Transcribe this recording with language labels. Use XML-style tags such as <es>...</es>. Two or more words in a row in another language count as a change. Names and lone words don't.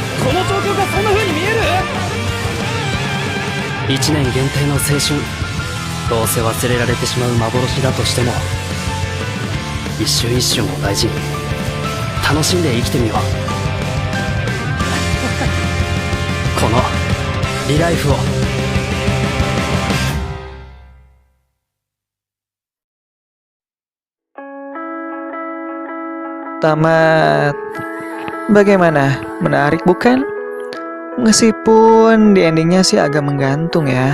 <ja>1 年限定の青春、どうせ忘れられてしまう幻だとしても、一瞬一瞬を大事に楽しんで生きてみよう。このリライフを。</ja> <id>Tamat. Bagaimana? Menarik bukan? Meskipun di endingnya sih agak menggantung ya.</id>